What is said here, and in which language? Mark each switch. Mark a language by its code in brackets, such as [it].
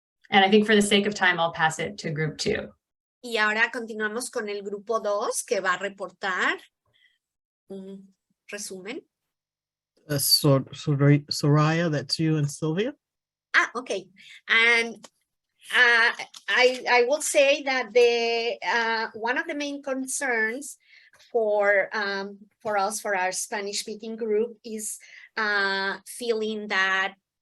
[en] And I think for the sake of time, I'll pass it to group 2. [es] Y ahora continuamos con el grupo 2 que va a reportar un resumen. [en] Soraya, that's you and Sylvia. Okay. And I will say that the one of the main concerns for us, for our Spanish-speaking group, is feeling that